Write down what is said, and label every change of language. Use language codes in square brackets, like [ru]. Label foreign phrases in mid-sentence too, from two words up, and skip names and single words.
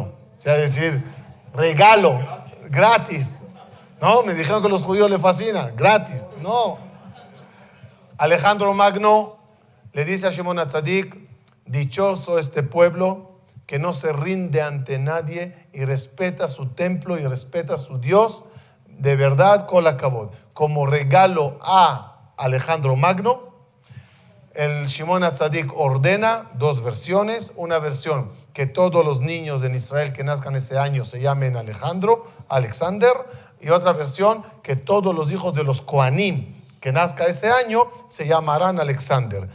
[es] O sea, decir, regalo, gratis. No, me dijeron que a los judíos les fascina, gratis. No. Alejandro Magno le dice a Shimon HaTzadik, dichoso este pueblo que no se rinde ante nadie y respeta su templo y respeta a su Dios, de verdad, [he] כל הכבוד. [es] Como regalo a Alejandro Magno, el Shimon HaTzadik ordena 2 versiones, una versión que todos los niños en Israel que nazcan ese año se llamen Alexander, y otra versión que todos los hijos de los Kohanim que nazca ese año se llamarán Alexander.